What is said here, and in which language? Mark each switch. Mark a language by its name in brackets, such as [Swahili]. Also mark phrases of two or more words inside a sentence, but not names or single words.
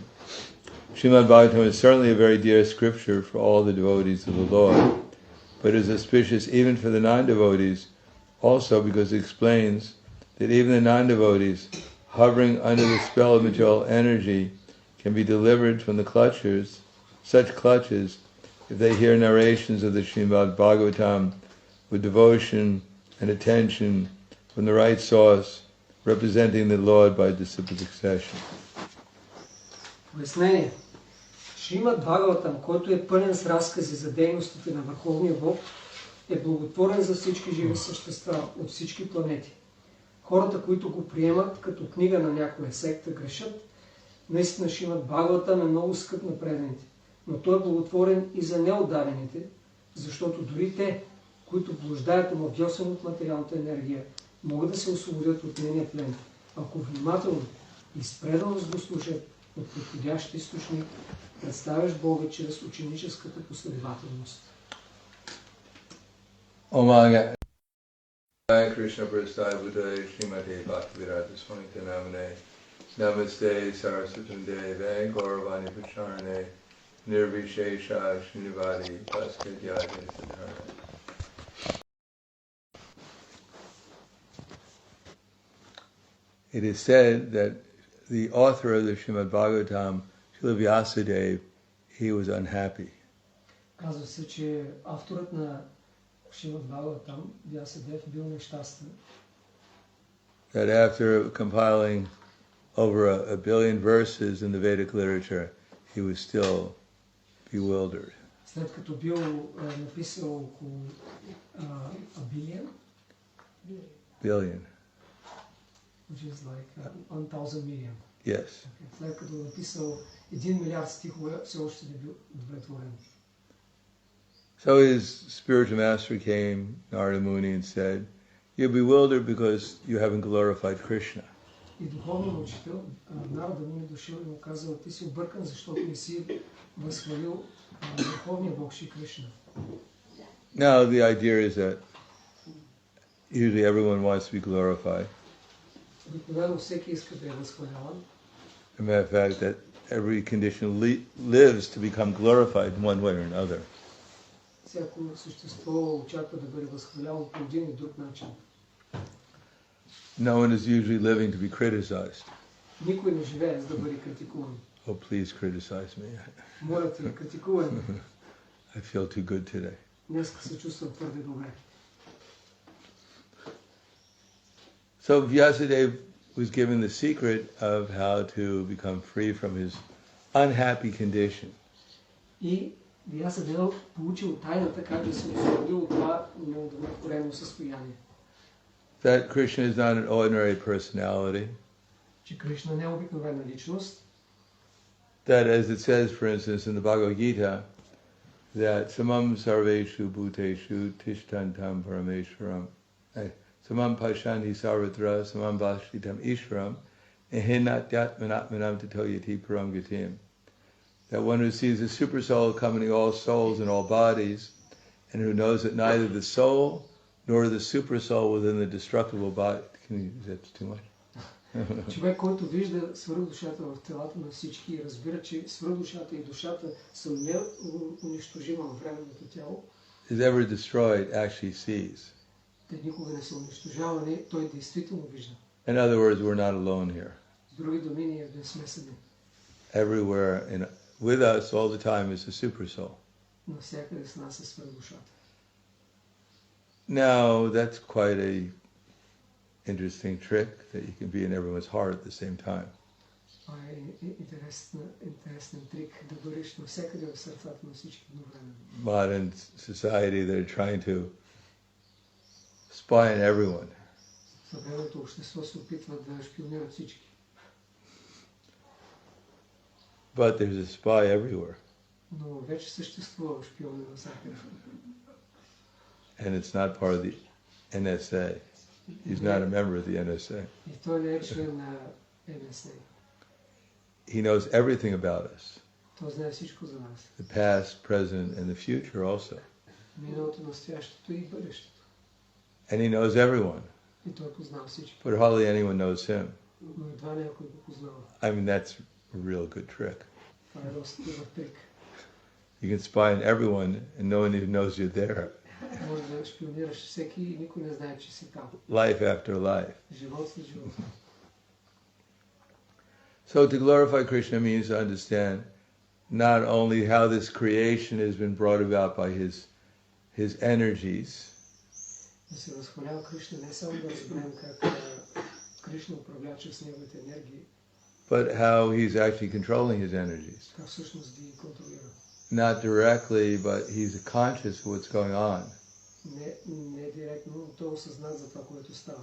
[English] Srimad Bhagavatam is certainly a very dear scripture for all the devotees of the Lord, but is auspicious even for the non-devotees, also because it explains that even the non-devotees, hovering under the spell of material energy, can be delivered from the clutches, such clutches, if they hear narrations of the Srimad Bhagavatam with devotion and attention from the right source, representing the Lord by disciplic succession. [Bulgarian] Пояснение. Шримад Бхагаватам, който е пълен с разкази за дейностите на Върховния Бог, е благотворен за всички живи същества от всички планети. Хората, които го приемат като книга на някоя секта, грешат. Наистина Шримад Бхагаватам е много скъп на преданите, но той е благотворен и за неотдадените, защото дори те, които блуждаят омагьосани от материалната енергия, могат да се освободят от нейния плен, ако внимателно и с преданост го слушат от подходящ източник, представяш Бога чрез ученическата последователност. [Sanskrit] ओमगा कृष्ण प्रस्थाय बुद्धाय श्रीमते भक्तिवेदान्त स्वामी नामने नमस्ते सरस्वतम् देवे गौरवाणी पचारणे निर्विशेष श्रीनिवादि भास्कध्याय सिद्धार्थ. [English] It is said that the author of the Srimad Bhagavatam, Srila Vyasadeva, he was unhappy. [Bulgarian] Казва се, че авторът на Шримад Бхагаватам, Вясадев, бил нещастен. [English] That after compiling over a billion verses in the Vedic literature, he was still bewildered. [Bulgarian] След като бил написал около [English] Billion. Which is like 1,000 million. Yes. Okay. [Bulgarian] След като написал 1 милиард стихове, все още не бил удовлетворен. [English] So his spiritual master came, Narada Muni, and said, you're bewildered because you haven't glorified Krishna. [Bulgarian] И духовният учител, Нарада Муни, дошъл и му казал, ти си объркан, защото не си възхвалил върховния Бог Шри Кришна. [English] Now the idea is that usually everyone wants to be glorified. [Bulgarian] Обикновено всеки иска да е възхваляван. [English] As a matter of fact, that every condition lives to become glorified in one way or another. [Bulgarian] Всяко същество очаква да бъде възхвалявано по един и друг начин. [English] No one is usually living to be criticized. [Bulgarian] Никой не живее за да бъде критикуван. [English] Oh, please criticize me. [Bulgarian] Моля те, критикувай ме. [English] I feel too good today. [Bulgarian] Днеска се чувствам твърде добре. [English] So Vyasadeva was given the secret of how to become free from his unhappy condition. [Bulgarian] И Вясадева получил тайната как да се освободил от това неудовлетворено състояние. [English] That Krishna is not an ordinary personality. [Bulgarian] Че Кришна не е обикновена личност. [English] That, as it says, for instance, in the Bhagavad Gita, that [Sanskrit] समं सर्वेषु भूतेषु तिष्ठन्तं परमेश्वरम् समं पश्यन्ति सर्वत्र समं भाषितम् ईश्वरम् एहिनत्यात्मनात्मानम् ततोयाति परां गतिम्. [English] That one who sees the super soul accompanying all souls in all bodies, and who knows that neither the soul nor the super soul within the destructible body. That's too much. [Bulgarian] Човек, който вижда свръхдушата в телата на всички и разбира, че свръхдушата и душата са неунищожима във временното тяло, [English] is ever destroyed actually sees. [Bulgarian] Те никога не са унищожавани, той действително вижда. [English] In other words, we're not alone here. [Bulgarian] С други думи, ние не сме сами. [English] Everywhere with us all the time is the super soul. [Bulgarian] Навсякъде с нас е свръхдушата. [English] Now, that's quite a interesting trick that you can be in everyone's heart at the same time. [Bulgarian] Това е интересен трик да бъдеш навсякъде в сърцата на всички едновременно. [English] Modern society, they're trying to spy on everyone. [Bulgarian] Съвременното общество се опитва да шпионират всички. [English] But there's a spy everywhere. [Bulgarian] Но вече съществува шпиони навсякъде. [English] And it's not part of the NSA. He's not a member of the NSA. [Bulgarian] И той не е член на NSA. [English] He knows everything about us. [Bulgarian] Той знае всичко за нас. [English] The past, present, and the future also. [Bulgarian] Миналото, настоящето и бъдещето. [English] And he knows everyone. [Bulgarian] И той познава всички. [English] But hardly anyone knows him. [Bulgarian] Но едва някой го познава. [English] I mean, that's a real good trick. [Bulgarian] Това е доста добър трик. [English] You can spy on everyone and no one even knows you're there. [Bulgarian] Може да шпионираш всеки и никой не знае, че си там. [English] Life after life. [Bulgarian] Живот след живот. [English] So to glorify Krishna means to understand not only how this creation has been brought about by his energies, [Bulgarian] Да се възхвалява Кришна не само да разберем как Кришна управлява чрез неговите енергии, [English] but how he's actually controlling his energies. [Bulgarian] как всъщност ги контролира. [English] Not directly, but he's conscious of what's going on. [Bulgarian] Не директно, но той е осъзнат за това, което става.